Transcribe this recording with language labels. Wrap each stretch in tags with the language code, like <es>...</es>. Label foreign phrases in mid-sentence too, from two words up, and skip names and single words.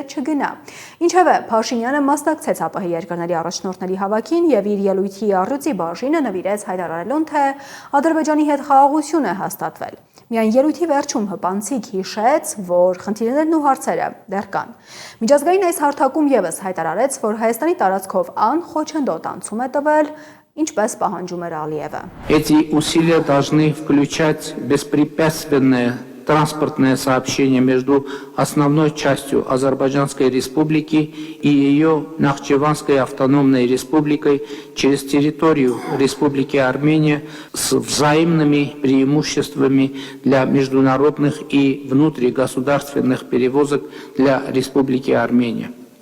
<hy>չգնա։ Ինչևէ, Փաշինյանը մասնակցեց ԱՊՀ երկրների առաջնորդների հավաքին եւ իր ելույթի առյուծի բաժինը նվիրեց հայտարարելուն, թե Ադրբեջանի հետ խաղաղություն է հաստատվել։ Միայն ելույթի վերջում հպանցիկ հիշեց, որ խնդիրներն ու հարցերը դեռ կան։ Միջազգային այս հարթակում եւս հայտարարեց, որ Հայաստանի տարածքով անխոչնդոտ անցում է տվել, ինչպես պահանջում էր Ալիևը։</hy> <ru>Эти усилия должны включать беспрепятственное транспортное сообщение между основной частью Азербайджанской республики и ее Нахчеванской автономной республикой через территорию Республики Армения с взаимными преимуществами для международных и внутригосударственных перевозок для Республики Армения.</ru>